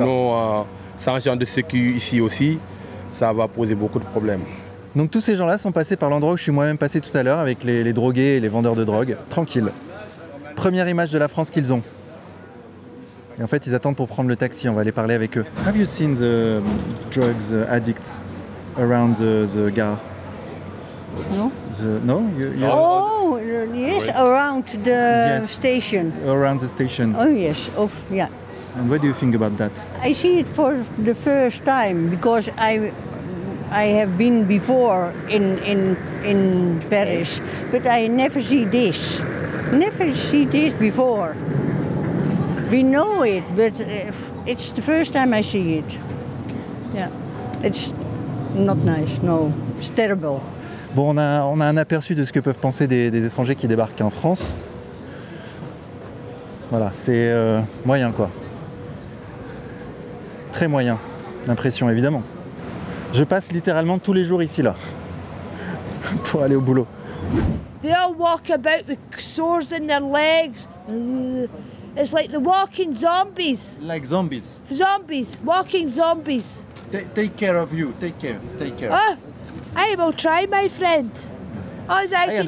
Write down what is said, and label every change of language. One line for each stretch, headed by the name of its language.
French: Sinon, sans agent de sécurité ici aussi, ça va poser beaucoup de problèmes. Donc tous ces gens-là sont passés par l'endroit où je suis moi-même passé tout à l'heure avec les drogués et les vendeurs de drogue. Tranquille. Première image de la France qu'ils ont. Et en fait, ils attendent pour prendre le taxi. On va aller parler avec eux.
English: Have you seen the drugs addicts around the gare? No? No? Oh, yes, around the Yes. station. Around the station. Oh, yes. Oh, yeah. And what do you think about that? I see it for the first time because I have been before in Paris, but I never see this. Never see this before. We know it, but it's the first time I see it. Yeah, it's not nice. No, it's terrible.
French: Bon, on a un aperçu de ce que peuvent penser des étrangers qui débarquent en France. Voilà, c'est moyen quoi. Très moyen, l'impression évidemment. Je passe littéralement tous les jours ici là pour aller au boulot.
English: They all walk about with sores in their legs. It's like the walking zombies. Like zombies. Zombies, walking zombies. Take care of you. Take care. Oh, I will try, my friend. All I can